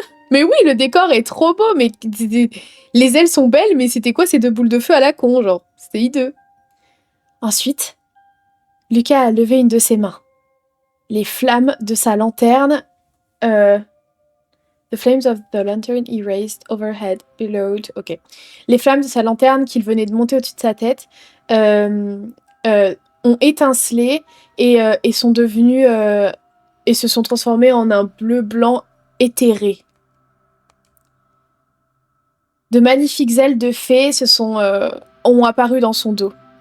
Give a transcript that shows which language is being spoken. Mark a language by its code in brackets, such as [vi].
[fr] Mais oui, le décor est trop beau, mais les ailes sont belles, mais c'était quoi ces deux boules de feu à la con, genre? C'était hideux. Ensuite, Lucas a levé une de ses mains. Les flammes de sa lanterne... [en] The flames of the lantern he raised overhead, billowed... Ok. [fr] Les flammes de sa lanterne qu'il venait de monter au-dessus de sa tête ont étincelé et sont devenues... et se sont transformées en un bleu-blanc éthéré. De magnifiques ailes de fée ont apparu dans son dos.